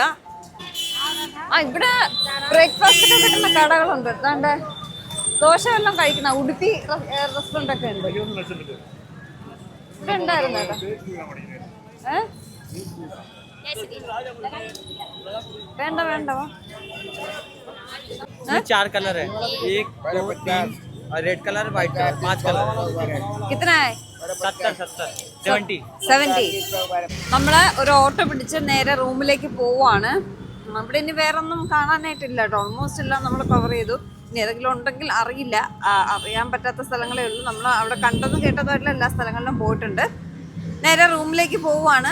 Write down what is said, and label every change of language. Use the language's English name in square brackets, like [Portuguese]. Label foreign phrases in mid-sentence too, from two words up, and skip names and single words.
[Malayalam] ഇവിടെ ബ്രേക്ക്ഫാസ്റ്റ് ഒക്കെ കിട്ടുന്ന കടകളുണ്ട്. അതാണ്ട് ദോശ എല്ലാം കഴിക്കുന്ന ഉടുപ്പി റെസ്റ്റോറൻ്റ് ഒക്കെ ഉണ്ട്. ഇവിടെ ഉണ്ടായിരുന്നു കേട്ടോ. വേണ്ട വേണ്ട. [Hindi] 4 कलर है, 1 2 3 और [English] red colour white colour [Hindi] 5 कलर। कितना है? 70. [Malayalam] നമ്മള് ഒരു ഓട്ടോ പിടിച്ച് നേരെ റൂമിലേക്ക് പോവാണ്. ഇവിടെ ഇനി വേറെ ഒന്നും കാണാനായിട്ടില്ല കേട്ടോ. ഓൾമോസ്റ്റ് എല്ലാം നമ്മൾ കവർ ചെയ്തു. ഇനി ഏതെങ്കിലും ഉണ്ടെങ്കിൽ അറിയില്ല, അറിയാൻ പറ്റാത്ത സ്ഥലങ്ങളേ ഉള്ളൂ. നമ്മൾ അവിടെ കണ്ടതും കേട്ടതുമായിട്ടുള്ള എല്ലാ സ്ഥലങ്ങളിലും പോയിട്ടുണ്ട്. നേരെ റൂമിലേക്ക് പോവാണ്.